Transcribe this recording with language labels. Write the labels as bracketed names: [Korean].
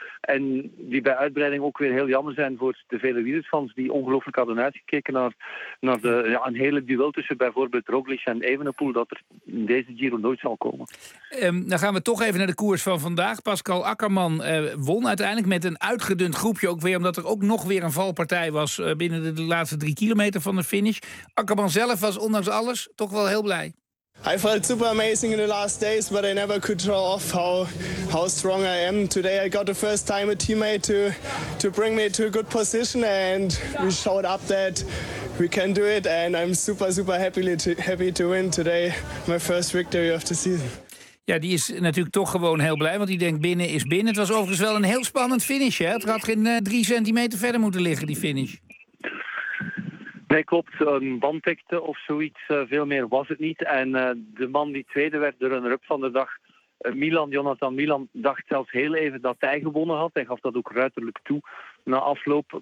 [Dutch] En die bij uitbreiding ook weer heel jammer zijn voor de vele wielersfans die ongelooflijk hadden uitgekeken naar een hele duel tussen bijvoorbeeld Roglic en Evenepoel, dat er in deze Giro nooit zal komen. Dan gaan we toch even naar de koers van vandaag. Pascal Ackermann won uiteindelijk met een uitgedund groepje ook weer, omdat er ook nog weer een valpartij was binnen de laatste 3 kilometer van de finish. Akkerman zelf was ondanks alles toch wel heel blij. [English] I felt super amazing in the last days, but I never could draw off how strong I am. Today I got the first time a teammate to bring me to a good position and we showed up that we can do it and I'm super super happy to win today my first victory of the season. [Dutch] Ja, die is natuurlijk toch gewoon heel blij, want die denkt binnen is binnen. Het was overigens wel een heel spannend finish, hè? Het had geen 3 centimeter verder moeten liggen, die finish. Nee, klopt. Een banddikte of zoiets. Veel meer was het niet. En de man die tweede werd, de runner-up van de dag, Jonathan Milan, dacht zelfs heel even dat hij gewonnen had. Hij gaf dat ook ruiterlijk toe na afloop.